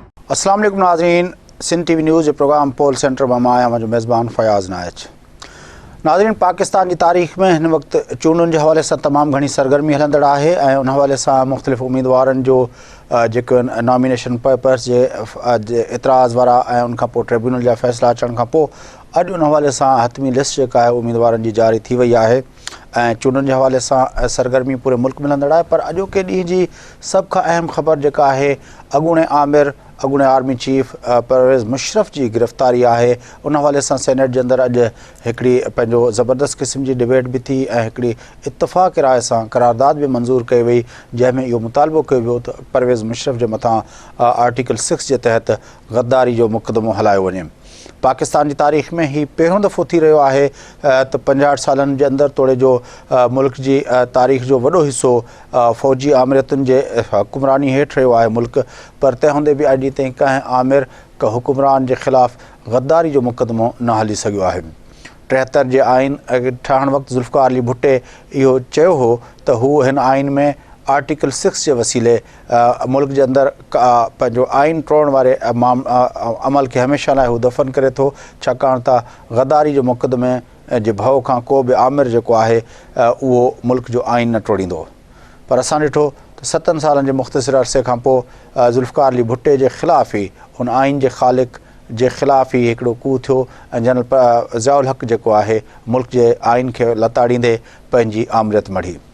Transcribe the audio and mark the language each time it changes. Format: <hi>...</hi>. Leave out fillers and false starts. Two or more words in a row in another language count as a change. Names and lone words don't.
<sd>अस्सलाम वालेकुम नाज़रीन, सिंध टीवी न्यूज़ जे प्रोग्राम पोल सेंटर में आया मुझो मेज़बान फयाज़ नायच। नाज़रीन, पाकिस्तान की तारीख़ में इन वक्त चूंडुनि के हवाले से तमाम घनी सरगर्मी हलंदड़ है और उन हवाले से मुख्तलिफ़ उम्मीदवारन जो</sd> <en>nomination papers</en> <sd>जे एतराज़ वारा उनका ट्रिब्यूनल जा फैसला अचण खां पोइ अॼु उन हवाले से हतमी लिस्ट जेका है उम्मीदवारन की जारी थी वही है। चूंडुनि के हवाले से सरगर्मी पूरे मुल्क में हलंदड़ है, पर अॼोके ॾींहं जी सब खां अहम ख़बर जेका है अगूणे आमिर अगूणे</sd> <en>army chief</en> <sd>परवेज़ मुशर्रफ की गिरफ़्तारी है। उन हवाले से सेनेट के अंदर अॼु हिकिड़ी पंहिंजो ज़बरदस्त किस्म की डिबेट भी थी ऐं हिकिड़ी इत्तफ़ाक़ राय से करारदाद भी मंजूर कई वई, जंहिंमें इहो मुतालबो कयो वियो त परवेज़ मुशर्रफ के मथां आर्टिकल 6 के तहत गद्दारी जो मुक़दमो हलायो वञे। पाकिस्तान की तारीख़ में ही पहिरों दफ़ो थी रहियो आहे त 65 सालन के अंदर तोड़े जो मुल्क की तारीख़ जो वॾो हिस्सो फ़ौजी आमिरतुनि जे हुक्मरानी हेठि रहियो आहे मुल्क, पर तंहिं हूंदे बि अॼु ताईं कंहिं आमिर का हुक्मरान के ख़िलाफ़ गद्दारी जो मुक़दमो न हली सघियो आहे। 73 जे आइन ठाहिण वक़्तु ज़ुल्फ़िकार अली भुट्टे इहो चयो हो त हू हिन आइन में आर्टिकल 6 के वसीले मुल्क के अंदर पंहिंजो आइन टोड़ण वारे अमल के हमेशा लाइ हू दफ़न करे थो, छाकाणि त गद्दारी जो मुक़दमे जे भउ खां को भी आमिर जेको आहे उहो मुल्क जो आइन न टोड़ींदो। पर असां ॾिठो त 7 सालनि जे मुख़्तसिर अरसे खां पोइ ज़ुल्फ़िकार अली भुट्टे जे ख़िलाफ़ ही हुन आइन जे ख़ालिक़ जे ख़िलाफ़ ही हिकिड़ो कू थियो ऐं जनरल ज़ियाउल हक़ जेको आहे मुल्क जे आइन खे लताड़ींदे पंहिंजी आमरियत मढ़ी।</sd>